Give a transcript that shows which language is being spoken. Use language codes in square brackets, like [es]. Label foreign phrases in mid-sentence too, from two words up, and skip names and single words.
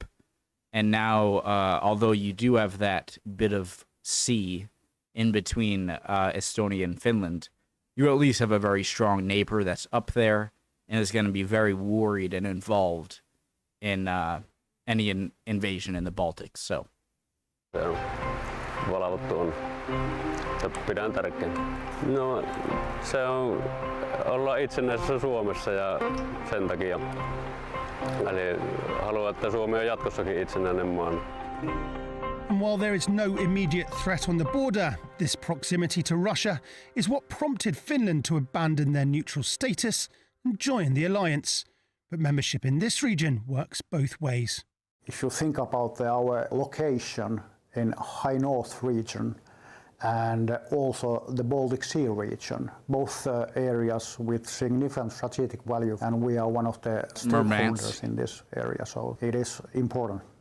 [en] And now, although you do have that bit of sea in between Estonia and Finland, you at least have a very strong neighbor that's up there and is going to be very worried and involved in any invasion in the Baltics. So. [fi] Valvottu on. Pidän tärkeänä. No, se on olla itsenäisessä Suomessa ja sen takia. Eli haluan, että Suomi on jatkossakin itsenäinen maa. [en] And while there is no immediate threat on the border, this proximity to Russia is what prompted Finland to abandon their neutral status and join the alliance. But membership in this region works both ways. If you think about our location in High North region and also the Baltic Sea region, both areas with significant strategic value, and we are one of the stakeholders in this area, so it is important.